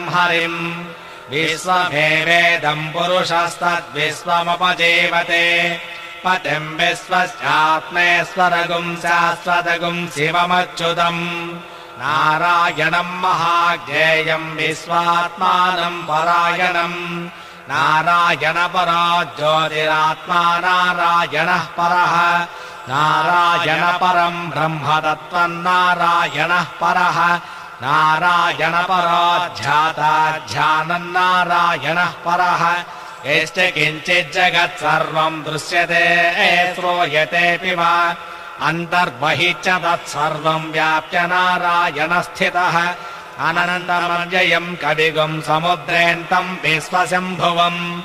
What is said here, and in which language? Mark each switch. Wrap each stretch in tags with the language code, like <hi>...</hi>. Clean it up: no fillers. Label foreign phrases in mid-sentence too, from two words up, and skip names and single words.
<sa>హరిం విశ్వమేవేదం పురుషస్తద్విశ్వముపజీవతే పతిం విశ్వస్యాత్మేశ్వరగుం శాశ్వతగుం శివమచ్యుతం నారాయణం మహాజ్ఞేయం విశ్వాత్మానం పరాయణం నారాయణ పరో జ్యోతిరాత్మా నారాయణః పరః నారాయణ పరం బ్రహ్మతత్వం నారాయణః పరః నారాయణ పరో ధ్యాతా ధ్యానం నారాయణః పరః यश्च किञ्चिज्जगत् सर्वम् दृश्यते श्रूयतेऽपि वा अन्तर्बहिः च तत्सर्वम् व्याप्य नारायणस्थितः अनन्तमव्ययम् कविगुम् समुद्रेऽन्तम् विश्वशम्भुवम्</sa>